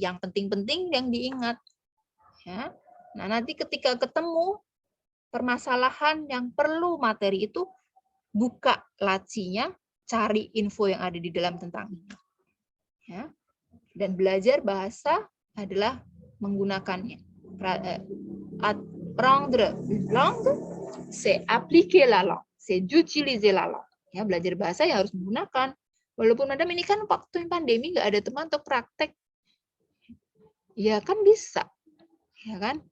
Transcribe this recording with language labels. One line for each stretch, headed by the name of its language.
Indonesian: Yang penting-penting yang diingat. Ya. Nah, nanti ketika ketemu permasalahan yang perlu materi itu, buka lacinya, cari info yang ada di dalam tentang ini. Ya. Dan belajar bahasa adalah menggunakannya.
French: Apprendre une langue, c'est appliquer la langue, c'est d'utiliser la langue.
Indonesian: Ya, belajar bahasa ya harus menggunakan. Walaupun madam ini kan waktu pandemi nggak ada teman untuk praktek, ya kan bisa, ya kan?